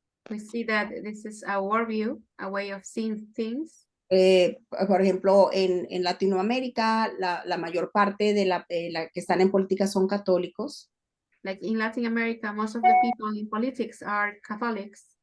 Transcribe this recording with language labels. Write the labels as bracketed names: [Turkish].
[English] We see that this is a worldview, a way of seeing things. [Spanish] Por ejemplo, en Latinoamérica, la mayor parte de la que están en política son católicos. [English] Like in Latin America, most of the people in politics are Catholics.